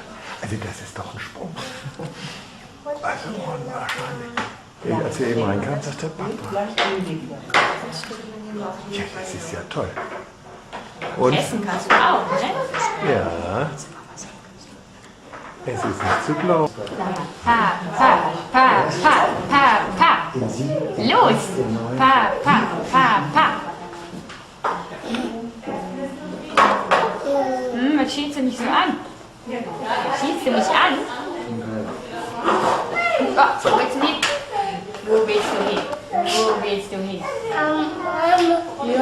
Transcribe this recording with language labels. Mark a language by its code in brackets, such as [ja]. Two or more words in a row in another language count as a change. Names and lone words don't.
[de] Also das ist doch ein Sprung. Also unwahrscheinlich. Als wir eben reinkamen, sagt der Papa. Ja, das ist ja toll. Und? Essen kannst du auch, ne? Es ist nicht zu glauben. Pa, pa, pa, pa, pa, pa. Los! Pa, pa, pa, pa. Was schielst du mich so an? Schielst du mich an? Oh, wo willst du hin? Wo willst du hin? Wo willst du hin?